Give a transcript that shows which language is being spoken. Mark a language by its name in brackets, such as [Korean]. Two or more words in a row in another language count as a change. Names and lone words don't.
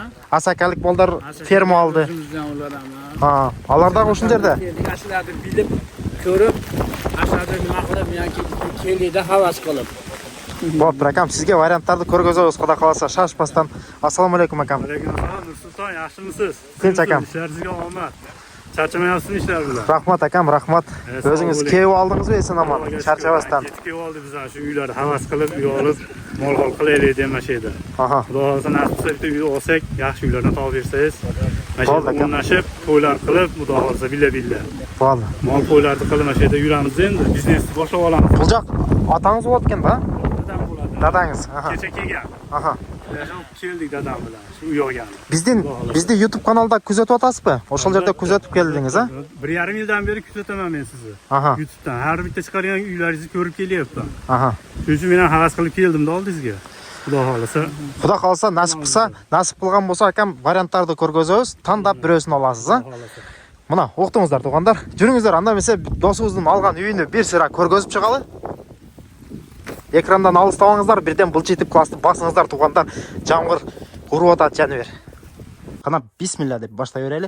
[Kyrgyz] Асакалык балдар ферма алды. Алар дагы ушул жерде. [Uzbek] Ашыларды билип, көрүп, ашады нема кылып, яки келди да хавас кылып. [Kyrgyz] Болуптур, акам, сизге варианттарды көргөзөбүз, Кудай кааласа, шашпастан. Ассаламу алейкум, акам. Алейкум ассалам, Нурсултан, [Uzbek] yaxshimisiz? Tinch, akam. İşleringizga omad. Charchamayapsizmi ishlar bilan? Rahmat, akam, rahmat. [Kyrgyz] Өзүңүз кээп алдыңызбы эсен аман, чарчабастан? [Uzbek] Ketib oldi biz ana shu uylarni havas qilib, uy olib, mol-hol qilaylik demashedi. Xudo xolasa nasib qilsa uy olsak, yaxshi uylardan topib bersangiz, mana shu o'rnashib, to'ylar qilib, xudo xolasa billa. Bo'ldi. Mol qo'ylarni qilib mana shu yerda yuramiz endi, biznesni boshlab olamiz. [Kyrgyz] Бул жак атаңыз болот экен да? [Uzbek] Dadam bo'ladi. [Kyrgyz] Dadаңыз. [Uzbek] Kecha kelgan. Keldik dadam bilan shu uy olgan. [Kyrgyz] Бизди YouTube каналда күзөтүп атасызбы? Ошол жерде күзөтүп келдиңиz, а? [Uzbek] 1,5 yildan beri kuzataman men sizni. YouTube'dan har bitta chiqargan uylaringizni ko'rib kelyapman. Shuning uchun men ham havas qilib keldim-da oldingizga. Xudo xolasa. Xudo xolasa nasib qilsa, [Kyrgyz] nasib кылган болсо, акам, варианттарды көргөзөбүз, тандап бирөөсүн аласыз, а? Мына, уктуңуздар туугандар. Жүрүңүздөр, анда эмесе досубуздун алган үйүнү бир сыйра көргөзүп чыгалы. Экрандан алыстабаңыздар, бирден былчытып классты басыңыздар туугандар. Жамгыр уруп атат жаныбер. Кана бисмилла деп баштай берели.